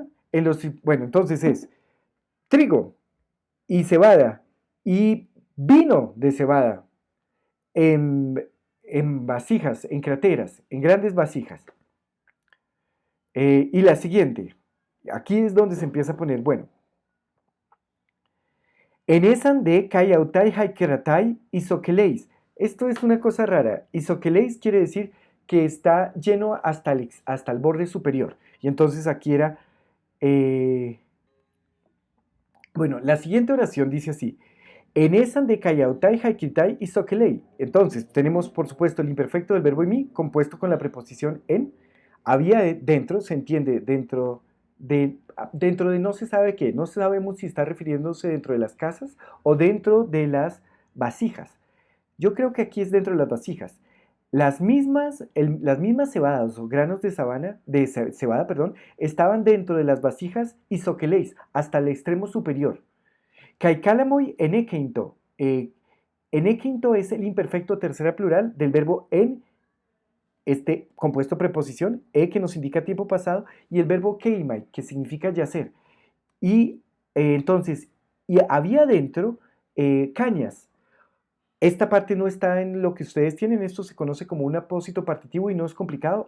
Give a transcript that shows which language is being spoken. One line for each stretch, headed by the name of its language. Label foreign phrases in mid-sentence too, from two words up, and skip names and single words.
Spanish: Bueno, entonces es trigo y cebada y vino de cebada en, en vasijas, en crateras, en grandes vasijas. Y la siguiente, aquí es donde se empieza a poner, bueno,
Greek: ἐν ἦσαν δὲ καὶ αὐταὶ αἱ κριθαὶ ἰσοχειλεῖς.
Spanish: Esto es una cosa rara. Isoqueleis quiere decir que está lleno hasta el borde superior. Y entonces aquí era, eh, bueno, la siguiente oración dice así,
Greek: ἐν ἦσαν δὲ καὶ αὐταὶ αἱ κριθαὶ ἰσοχειλεῖς.
Spanish: Entonces, tenemos por supuesto el imperfecto del verbo mi compuesto con la preposición en. Había dentro, se entiende, dentro de no se sabe qué. No sabemos si está refiriéndose dentro de las casas o dentro de las vasijas. Yo creo que aquí es dentro de las vasijas. Las mismas cebadas o granos de cebada, perdón, estaban dentro de las vasijas isoqueleis, hasta el extremo superior.
Greek: καὶ κάλαμοι ἐνέκειντο.
Spanish: Enequinto es el imperfecto tercera plural del verbo en, este compuesto preposición, que nos indica tiempo pasado, y el verbo keimai, que significa yacer. Y entonces, y había dentro cañas. Esta parte no está en lo que ustedes tienen, esto se conoce como un apósito partitivo y no es complicado.